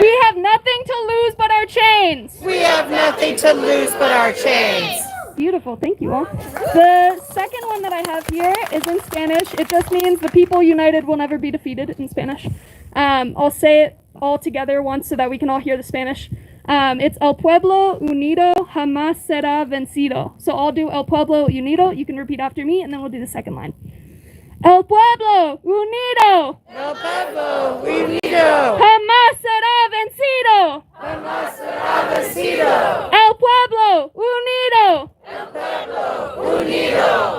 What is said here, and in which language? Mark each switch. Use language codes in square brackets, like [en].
[en] We have nothing to lose but our chains. We have nothing to lose but our chains. Beautiful, thank you all. The second one that I have here is in Spanish. It just means the people united will never be defeated in Spanish. I'll say it all together once so that we can all hear the Spanish. [es] It's El Pueblo Unido jamás será vencido. [en] So I'll do [es] El Pueblo Unido. [en] You can repeat after me, and then we'll do the second line. [es] El Pueblo Unido El Pueblo Unido jamás será vencido. jamás será vencido. El Pueblo Unido El Pueblo Unido